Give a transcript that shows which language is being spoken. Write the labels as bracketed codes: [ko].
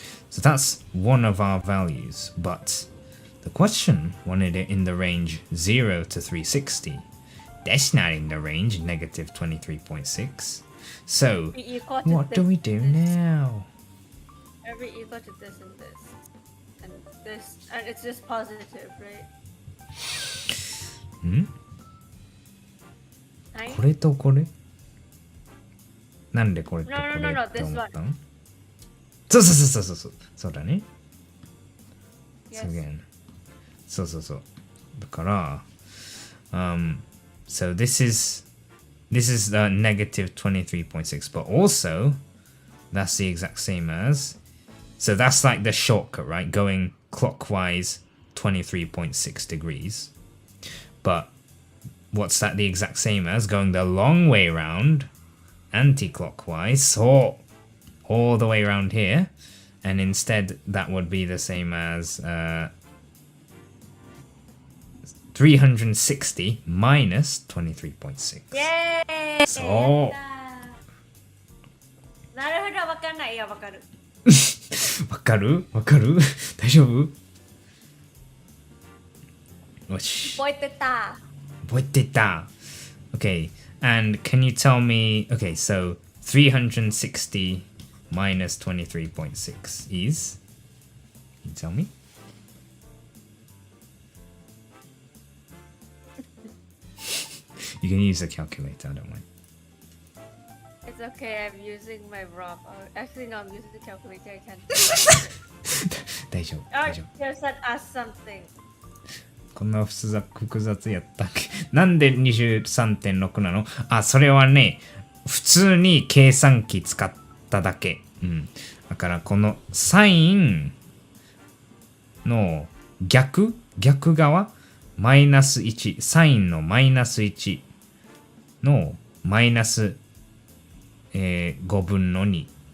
[en] So that's one of our values, but the question wanted it in the range 0 to 360. That's not in the range, negative 23.6. So, what do we do now? Every equal to this and this. And this, and it's just positive, right? [ja] これとこれなんでこれとこれ [en] No, [ja] って思ったの [en] this [ja] そうだね。 [en] Yes. Again. [ja] そう。だから、 [en] so this is the negative 23.6, but also that's the exact same as, so that's like the shortcut, right? Going clockwise 23.6 degrees. But what's that the exact same as? Going the long way around, anti-clockwise, so all the way around here, and instead that would be the same as 360 minus 23.6. Yay! [ja] そう。なるほど、わかんない。いや、わかる。わかる大丈夫よし。覚えてた。 [en] Okay, and can you tell me, okay, so 360 minus 23.6 is? Can you tell me? You can use a calculator, I don't mind. It's okay, I'm using my rock. Actually, no, I'm using the calculator. I can't. [ja] 大丈夫。 [en] You said ask something. [ja] こんな複雑やったっけなんで 23.6 なのあ、それはね、普通に計算機使っただけ。だからこのサインの逆側、マイナス1、サインのマイナス1のマイナス、5分の2。